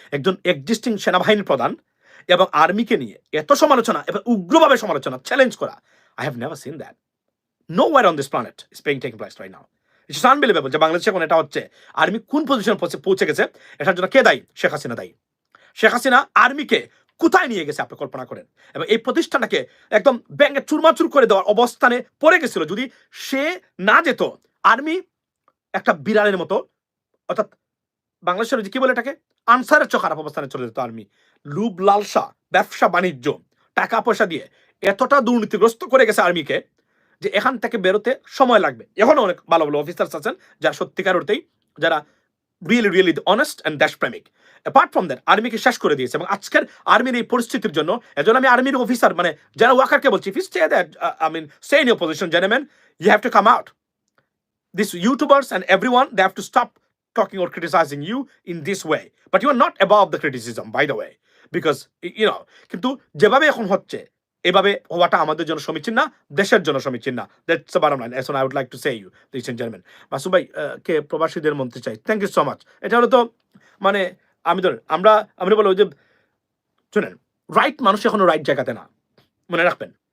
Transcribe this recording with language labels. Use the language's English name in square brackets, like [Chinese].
[Bangla] একজন এক্সিস্টিং সেনাবাহিনীর প্রধান এবং আর্মিকে নিয়ে এত সমালোচনা এবং উগ্রভাবে সমালোচনা, চ্যালেঞ্জ করা, [English] I have never seen that. Nowhere on this planet is taking place right now. It's unbelievable [Bangla] যে বাংলাদেশে এখন এটা হচ্ছে। আর্মি কোন পজিশনে পৌঁছে গেছে, এটার জন্য কে দায়ী? শেখ হাসিনা দায়ী। শেখ হাসিনা আর্মিকে কোথায় নিয়ে গেছে আপনি কল্পনা করেন, এবং এই প্রতিষ্ঠানটাকে একদম ব্যাঙে চুরমাচুর করে দেওয়ার অবস্থানে পড়ে গেছিল। যদি সে না যেত, আর্মি একটা বিড়ালের মতো, অর্থাৎ বাংলাদেশের যে কি বলে এটাকে, আনসারের চেয়ে খারাপ অবস্থানে চলে যেত আর্মি। লুভ লালসা, ব্যবসা বাণিজ্য, টাকা পয়সা দিয়ে এতটা দুর্নীতিগ্রস্ত করে গেছে আর্মিকে যে এখান থেকে বেরোতে সময় লাগবে। এখনো অনেক ভালো ভালো অফিসার্স আছেন যারা সত্যিকার অর্থেই, যারা [English] really honest and [Bangla] দেশপ্রেমিক। [English] apart from that [Bangla] আর্মিকে শেষ করে দিয়েছে। এবং আজকের আর্মির এই পরিস্থিতির জন্য, এজন্য আমি আর্মির অফিসার মানে যারা ওয়াকারকে বলছি, [English] If you stay that stay in your position, gentlemen, you have to come out. These YouTubers and everyone, they have to stop talking or criticizing you in this way. But you are not above the criticism, by the way, because [Bangla] কিন্তু যেভাবে এখন হচ্ছে এভাবে হওয়াটা আমাদের জন্য সমীচীন না, দেশের জন্য সমীচীন না। [English] That's the bottom line. As I would like to say you, ladies and gentleman. [Bangla] Masud ভাই কে প্রবাসীদের মন্ত্রী চাই, [English] Thank you so much. [Bangla] এটা হলো তো মানে আমরা বলবো যে শুনেন, রাইট মানুষ এখনো রাইট জায়গাতে না, মনে রাখবেন।